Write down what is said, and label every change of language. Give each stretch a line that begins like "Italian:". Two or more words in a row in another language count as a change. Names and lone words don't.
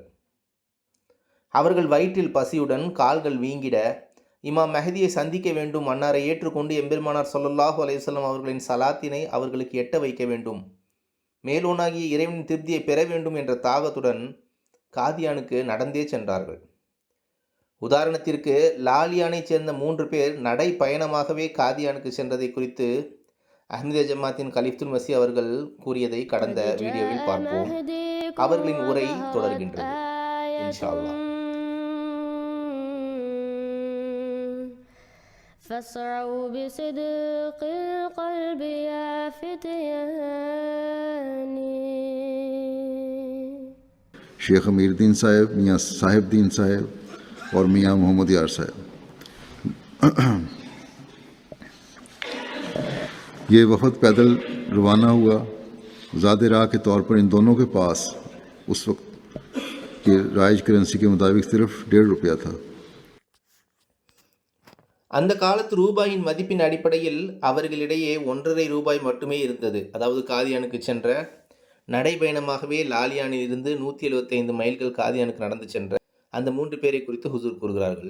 Tamil: அவர்கள் வயிற்றில் பசியுடன் கால்கள் வீங்கிட இமாம் மெஹதியை சந்திக்க வேண்டும், அன்னாரை ஏற்றுக்கொண்டு எம்பெருமானார்
Arabic: صلى الله عليه وسلم
Tamil: அவர்களின் சலாத்தினை அவர்களுக்கு எட்ட வைக்க வேண்டும், மேலோனாகிய இறைவனின் திருப்தியை பெற வேண்டும் என்ற தாகத்துடன் காதியானுக்கு நடந்தே சென்றார்கள். உதாரணத்திற்கு லாலியானைச் சேர்ந்த 3 பேர் நடை பயணமாகவே காதியானுக்கு சென்றதை குறித்து அஹ்மதியா ஜமாத்தின் கலிஃபத்துல் மசி அவர்கள் கூறியதை கடந்த வீடியோவில் பார்ப்போம். அவர்களின் உரை தொடர்கின்றது
Arabic: إن شاء الله. فاسعوا بصدق القلب يا فتياني.
Urdu: شیخ امیرالدین صاحب، میاں صاحب الدین صاحب اور میاں محمد یار صاحب، یہ وفد پیدل روانہ ہوا. زیادہ راہ کے طور پر ان دونوں کے پاس اس وقت کے رائج کرنسی کے مطابق صرف ₹1.5 تھا.
Tamil: அந்த காலத்து ரூபாயின் மதிப்பின் அடிப்படையில் அவர்களிடையே ₹1.50 மட்டுமே இருந்தது. அதாவது காதியானுக்கு சென்ற நடைபயணமாகவே லாலியானில் இருந்து 175 மைல்கள் காதியானுக்கு நடந்து சென்ற அந்த 3 பேரை குறித்து ஹுசூர் கூறுகிறார்கள்.